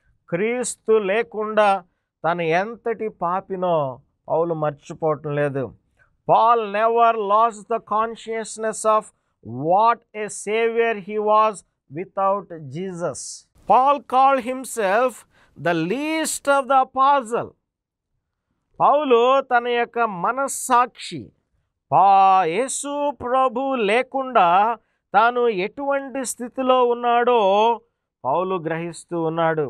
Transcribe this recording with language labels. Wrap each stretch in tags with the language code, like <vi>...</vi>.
<te>క్రీస్తు లేకుండా తను ఎంతటి పాపినో పౌలు మర్చిపోవటం లేదు.</te> <en>Paul never lost the consciousness of what a savior he was without Jesus. Paul called himself the least of the apostle.</en> <te>పౌలు తన యొక్క మనస్సాక్షి యేసు ప్రభు లేకుండా తాను ఎటువంటి స్థితిలో ఉన్నాడో పౌలు గ్రహిస్తూ ఉన్నాడు.</te>